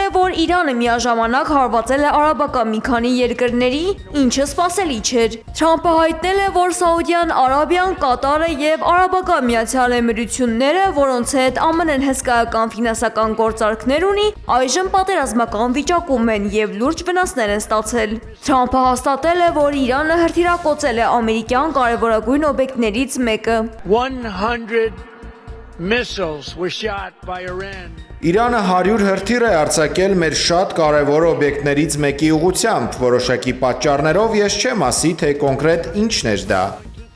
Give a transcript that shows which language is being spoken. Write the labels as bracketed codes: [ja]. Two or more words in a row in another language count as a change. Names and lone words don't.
[hy] որ Իրանը միաժամանակ հարվածել է արաբական մի քանի երկրների, ինչը սպասելի չէր։ Թրամփը հայտնել է, որ Սաուդյան Արաբիան, Կատարը եւ Արաբական Միացյալ Էմիրությունները, որոնց հետ ԱՄՆ-ն հսկայական ֆինանսական գործարքներ ունի, այժմ պատերազմական վիճակում են եւ լուրջ վնասներ են ստացել։ Թրամփը հաստատել է, որ Իրանը հրթիռակոծել է ամերիկյան կարևորագույն օբյեկտներից մեկը։ [en] 100 missiles were shot by Iran. [hy] Իրանը 100 հրթիռ է արձակել մեր շատ կարևոր օբյեկտներից մեկի ուղղությամբ, որոշակի պատճառներով ես չեմ ասի, թե կոնկրետ ինչն էր դա։